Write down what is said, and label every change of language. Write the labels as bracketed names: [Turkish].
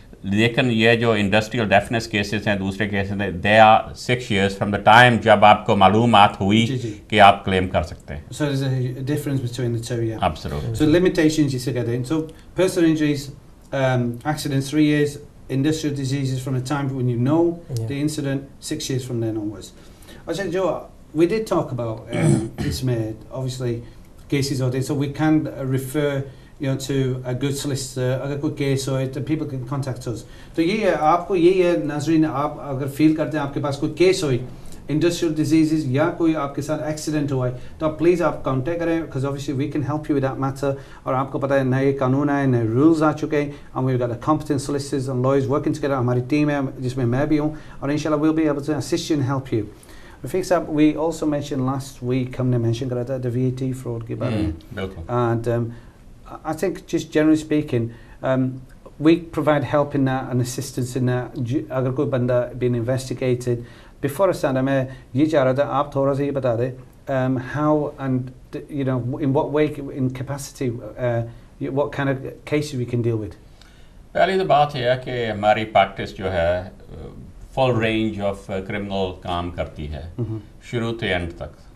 [Hindi] लेकिन ये जो इंडस्ट्रियल डेफनेस केसेस हैं, दूसरे केसेस हैं, [English] they are 6 years from the time [Hindi] जब आपको मालूमात हुई कि आप क्लेम कर सकते हैं. [English] So there's a difference between the two, yeah. Absolutely. So limitations you get in. So personal injuries, accidents 3 years, industrial diseases from the time when you know the incident 6 years from then onwards. I said, Joe, we did talk about this made obviously cases or so we can refer to a good solicitor, [Hindi] अगर कोई case हो तो [English] people can contact us. [Hindi] तो ये है, आपको ये है नाज़रीन, आप अगर फील करते हैं आपके पास कोई केस हो industrial diseases या कोई आपके साथ एक्सीडेंट हुआ है तो आप प्लीज़ आप कांटेक्ट करें, [English] because obviously we can help you with that matter. [Hindi] और आपको पता है नए कानून आए, नए रूल्स आ चुके हैं, [English] and we've got the competent solicitors and lawyers working together. [Hindi] हमारी टीम है जिसमें मैं भी हूँ, और इंशाल्लाह [English] we'll be able to assist you and help you. Rafiq Saab, we also mentioned last week, हमने mention करा था the VAT fraud के बारे में, and I think just generally speaking, we provide help in that and assistance in that. अगर कोई बंदा being investigated, before I start, [Hindi] मैं ये चाह रहा था आप थोड़ा सा ये बता दें [English] how and in what way, in capacity, what kind of cases we can deal with. [Hindi] पहली तो बात यह है कि हमारी प्रैक्टिस जो है फुल रेंज ऑफ क्रिमिनल काम करती है, शुरू से एंड तक.